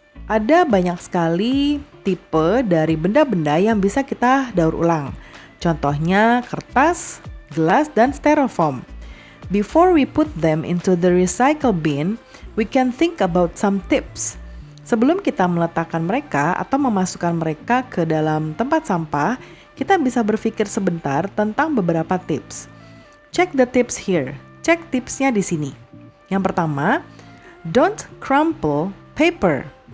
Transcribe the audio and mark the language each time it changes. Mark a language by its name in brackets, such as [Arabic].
[Indonesian] Ada banyak sekali tipe dari benda-benda yang bisa kita daur ulang. Contohnya kertas, gelas, dan styrofoam. [English] Before we put them into the recycle bin, we can think about some tips. [Indonesian] Sebelum kita meletakkan mereka atau memasukkan mereka ke dalam tempat sampah, kita bisa berpikir sebentar tentang beberapa tips. [English] Check the tips here. [Indonesian] Cek tipsnya di sini. Yang pertama, [English] don't crumple paper.